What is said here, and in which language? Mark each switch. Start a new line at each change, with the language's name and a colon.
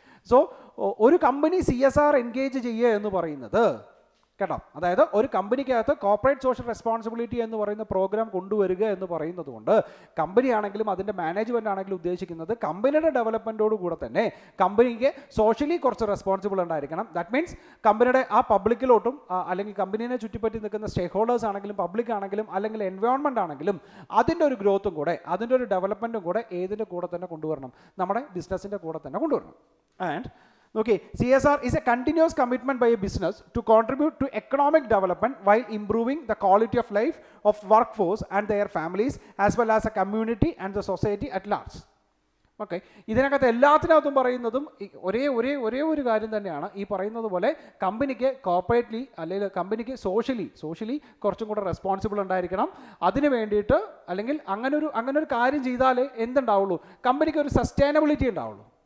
Malayalam: So ഒരു company CSR engage ചെയ്യുക എന്ന് പറയുന്നത് കേട്ടോ, അതായത് ഒരു കമ്പനിക്കകത്ത് കോർപ്പറേറ്റ് സോഷ്യൽ റെസ്പോൺസിബിലിറ്റി എന്ന് പറയുന്ന പ്രോഗ്രാം കൊണ്ടുവരിക എന്ന് പറയുന്നത് കൊണ്ട് കമ്പനി ആണെങ്കിലും അതിൻ്റെ മാനേജ്മെൻ്റ് ആണെങ്കിലും ഉദ്ദേശിക്കുന്നത് കമ്പനിയുടെ ഡെവലപ്മെൻറ്റോട് കൂടെ തന്നെ കമ്പനിക്ക് സോഷ്യലി കുറച്ച് റെസ്പോൺസിബിൾ ഉണ്ടായിരിക്കണം.
English: that means
Malayalam: കമ്പനിയുടെ ആ പബ്ലിക്കിലോട്ടും അല്ലെങ്കിൽ കമ്പനീനെ ചുറ്റിപ്പറ്റി നിൽക്കുന്ന സ്റ്റേക്ക് ഹോൾഡേഴ്സ് ആണെങ്കിലും പബ്ലിക് ആണെങ്കിലും അല്ലെങ്കിൽ എൻവയോൺമെൻറ്റ് ആണെങ്കിലും അതിൻ്റെ ഒരു ഗ്രോത്തും കൂടെ അതിൻ്റെ ഒരു ഡെവലപ്മെൻറ്റും കൂടെ ഏതിൻ്റെ കൂടെ തന്നെ കൊണ്ടുവരണം, നമ്മുടെ ബിസിനസ്സിൻ്റെ കൂടെ തന്നെ കൊണ്ടുവരണം.
English: And okay, CSR is a continuous commitment by a business to contribute to economic development while improving the quality of life of workforce and their families as well as a community and the society at large.
Malayalam: Okay, ഇതിനകത്ത് എല്ലാത്തിനകത്തും പറയുന്നതും ഒരേ ഒരു കാര്യം തന്നെയാണ്. ഈ പറയുന്നത് പോലെ കമ്പനിക്ക് കോർപ്പറേറ്റ്ലി അല്ലെങ്കിൽ കമ്പനിക്ക് സോഷ്യലി കുറച്ചും കൂടെ റെസ്പോൺസിബിൾ ഉണ്ടായിരിക്കണം. അതിന് വേണ്ടിയിട്ട് അല്ലെങ്കിൽ അങ്ങനെ ഒരു കാര്യം ചെയ്താലേ എന്തുണ്ടാവുള്ളൂ, കമ്പനിക്ക് ഒരു സസ്റ്റൈനബിലിറ്റി ഉണ്ടാവുള്ളൂ.